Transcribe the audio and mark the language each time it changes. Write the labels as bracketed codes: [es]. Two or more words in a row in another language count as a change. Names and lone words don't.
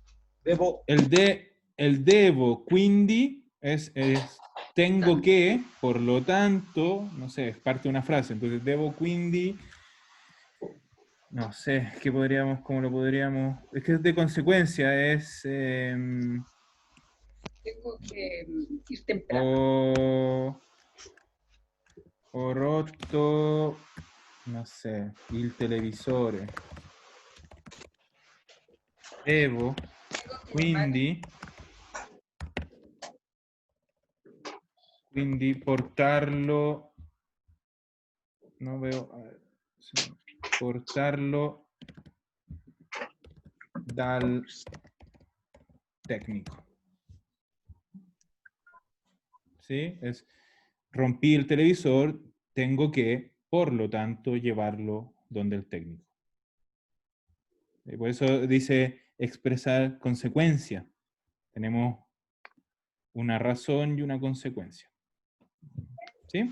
[es] El debo, quindi, es tengo que, por lo tanto, no sé, es parte de una frase. Entonces, debo, quindi, no sé, ¿cómo lo podríamos? Es que es de consecuencia, es... Tengo que ir temprano. [it] Ho rotto, non sé, il televisore. Devo, quindi portarlo, [es] no veo, a ver, [it] sì, portarlo dal tecnico. [es] ¿Sí? Es, rompí el televisor, tengo que, por lo tanto, llevarlo donde el técnico. Y por eso dice expresar consecuencia. Tenemos una razón y una consecuencia. ¿Sí?